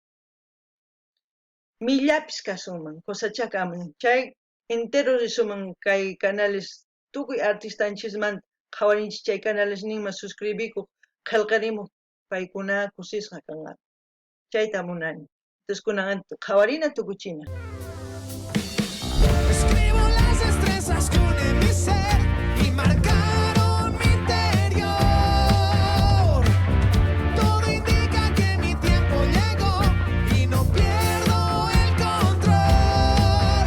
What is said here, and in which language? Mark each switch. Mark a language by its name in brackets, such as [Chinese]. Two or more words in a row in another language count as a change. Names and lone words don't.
[Quechua] millapish kasunman cosachaqa ama chay entero risuman kay canales tukuy artistanchismanta qhawarinchis chay canales ninman suscribikuq qillqirimuq paykuna kusisqa kanqa chayta munani entonces kunan qhawarina tukuchina. [Spanish] Escribo las destrezas con mi ser y marcaron mi interior. Todo indica que mi tiempo llegó y no pierdo el control.